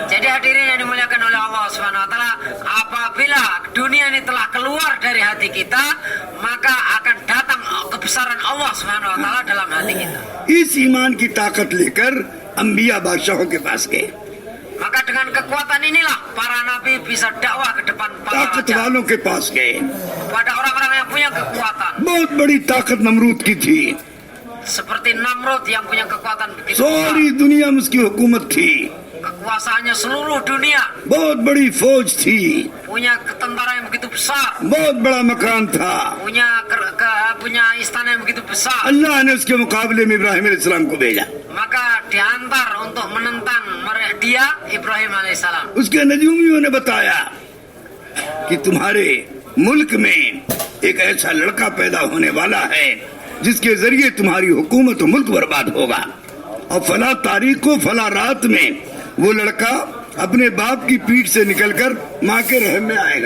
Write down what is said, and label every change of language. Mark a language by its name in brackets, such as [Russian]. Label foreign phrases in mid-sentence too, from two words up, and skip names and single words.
[Indonesian] Jadi hadirin yang dimuliakan oleh [Arabic] الله سبحانه وتعالى, [Indonesian] apabila dunia ini telah keluar dari hati kita, maka akan datang kebesaran Allah Subhanahu wa taala dalam hati kita. [Hindi] इस ईमान की ताकत लेकर अंबिया बादशाहों के पास गए। [Indonesian] Maka dengan kekuatan inilah para nabi bisa dakwah ke depan para [Hindi] ताकत [Indonesian] raja, [Hindi] वालों के पास गए। [Indonesian] pada orang-orang yang punya kekuatan. [Hindi] बहुत बड़ी ताकत नमरूद की थी, [Indonesian] Seperti Namrud yang punya kekuatan begitu besar. [Hindi] सारी दुनिया में उसकी हुकूमत थी, [Indonesian] Kekuasaannya seluruh dunia. [Hindi] बहुत बड़ी फौज थी, [Indonesian] Punya tentara yang begitu besar. [Hindi] बहुत बड़ा मकान था। [Indonesian] Punya istana yang begitu besar. [Hindi] अल्लाह ने उसके मुकाबले में इब्राहिम अलैहिस्सलाम को भेजा। [Indonesian] Maka diantar untuk menentang dia Ibrahim alaihissalam. [Hindi] उसके नजूमियों ने बताया कि तुम्हारे मुल्क में एक ऐसा लड़का पैदा होने वाला है जिसके जरिए तुम्हारी हुकूमत और मुल्क बर्बाद होगा, और फला तारीख को फला रात में वो लड़का अपने बाप की पीठ से निकलकर माँ के रहम में आएगा।